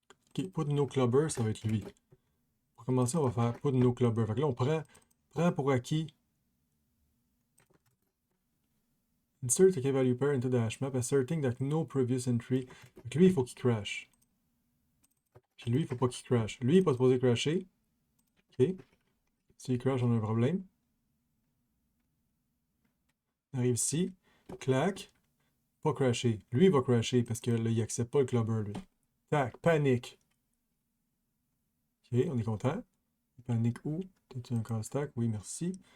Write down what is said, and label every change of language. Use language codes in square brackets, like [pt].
[fr] Ok, put no clubber, ça va être lui. Pour commencer, on va faire put no clubber. Fait que là, on prend pour acquis. [en] Insert a key value pair into the hash map, asserting that no previous entry. [fr] Fait que lui, il faut qu'il crash. Puis lui, il faut pas qu'il crash. Lui, il n'est pas supposé crasher. Ok. S'il crash, on a un problème. On arrive ici. Clac. Pas crasher. Lui, il va crasher parce que là, il accepte pas le clubber, lui. Tac. Panique. Ok, on est content. Panique où? T'as-tu un call stack? Oui, merci.